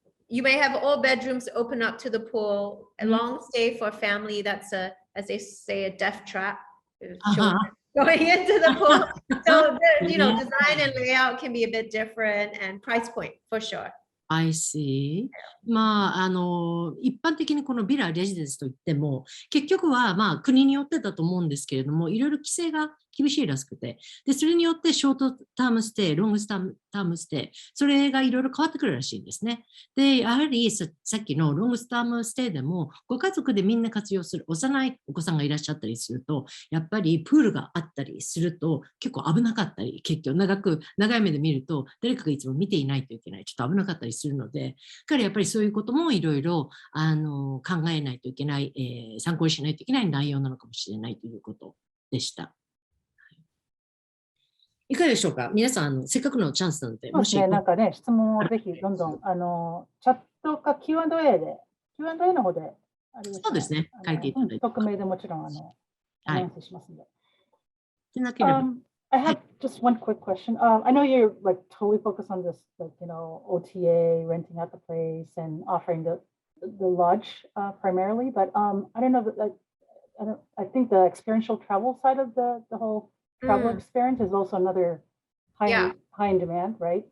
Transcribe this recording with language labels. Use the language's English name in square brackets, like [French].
[English] You may have all bedrooms open up to the pool. A long stay for family, that's as they say, a death trap. Going into the pool. So design and layout can be a bit different, and price point for sure. I see. [Japanese] まあ、一般的にこのビラレジデンスといっても、結局はまあ国によってだと思うんですけれども、いろいろ規制が厳しいらしくて、で、それによってショートタームステイ、ロングタームステイ、それがいろいろ変わってくるらしいんですね。で、やはりさっきのロングタームステイでも、ご家族でみんな活用する、幼いお子さんがいらっしゃったりすると、やっぱりプールがあったりすると、結構危なかったり、結局長い目で見ると、誰かがいつも見ていないといけない、ちょっと危なかったりするので、彼やっぱりそういうこともいろいろ考えないといけない、参考にしないといけない内容なのかもしれないということでした。いかがでしょうか、皆さん、せっかくのチャンスなので、もしなんかね、質問をぜひどんどんチャットか Q&A の方で、そうですね、書いていただいて。匿名でもちろんアナウンスしますので。でなければ。 [English] I have just one quick question. I know you're like totally focused on this, like, OTA, renting out the place and offering the lodge primarily, but I don't know that I think the experiential travel side of the whole travel experience is also another high in demand, right?